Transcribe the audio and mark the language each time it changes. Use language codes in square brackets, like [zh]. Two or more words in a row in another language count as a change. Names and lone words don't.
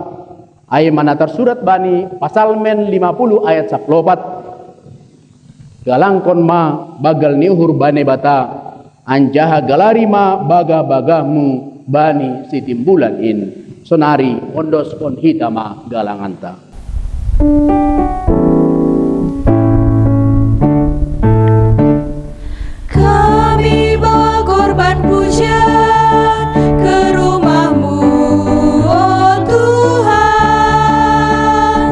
[bts] Ay manatar surat bani pasal men 50 ayat 14. Galangkon ma bagal niuhur bane bata anjaha galari ma baga-bagamu bani sitimbulan in sonari ondoskon hita ma galanganta. [id] Kami bawa korban pujian ke rumah-Mu, oh Tuhan.